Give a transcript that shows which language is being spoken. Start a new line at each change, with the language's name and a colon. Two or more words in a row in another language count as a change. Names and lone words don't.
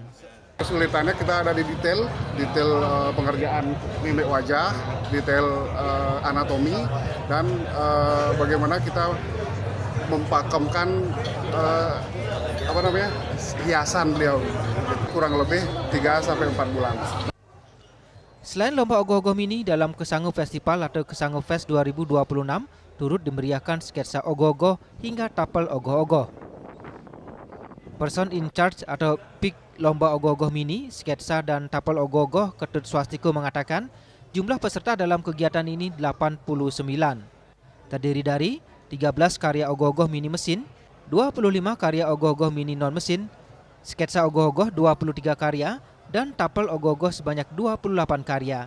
Indonesian: Kesulitannya kita ada di detail pengerjaan mimik wajah, detail anatomi, dan bagaimana kita mempakemkan hiasan beliau, kurang lebih 3-4 bulan. Selain lomba ogoh-ogoh mini, dalam Kesango Festival atau Kesango Fest 2026 turut dimeriahkan sketsa ogoh-ogoh hingga tapel ogoh-ogoh.
English: Person in charge
Indonesian: atau PIK lomba ogoh-ogoh mini, sketsa dan tapel ogoh-ogoh, Ketut Swastiko, mengatakan jumlah peserta dalam kegiatan ini 89. Terdiri dari 13 karya ogoh-ogoh mini mesin, 25 karya ogoh-ogoh mini non-mesin, sketsa ogoh-ogoh 23 karya, dan tapel ogoh-ogoh sebanyak 28 karya.